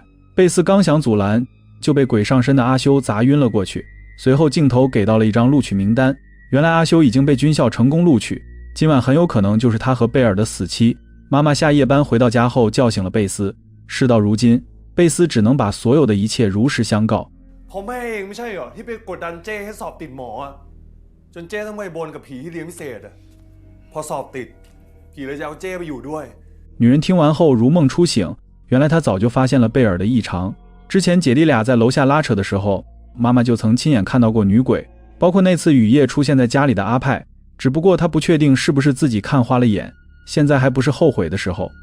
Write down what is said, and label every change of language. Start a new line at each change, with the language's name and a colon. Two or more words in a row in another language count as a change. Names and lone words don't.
Chinese: 贝斯刚想阻拦，就被鬼上身的阿修砸晕了过去。随后镜头给到了一张录取名单，原来阿修已经被军校成功录取，今晚很有可能就是他和贝尔的死期。妈妈下夜班回到家后叫醒了贝斯，事到如今，贝斯只能把所有的一切如实相告。
Thai: ผมเองไม่ใช่เหรอที่ไปกดดันเจ้ให้สอบติดหมออ่ะจนเจ้ต้องไปบนกับผีที่เรียนพิเศษอ่ะพอสอบติดผีเลยจะเอาเจ้ไปอยู่ด้วย。
Chinese: 女人听完后如梦初醒，原来她早就发现了贝尔的异常。之前姐弟俩在楼下拉扯的时候，妈妈就曾亲眼看到过女鬼，包括那次雨夜出现在家里的阿派，只不过她不确定是不是自己看花了眼，现在还不是后悔的时候。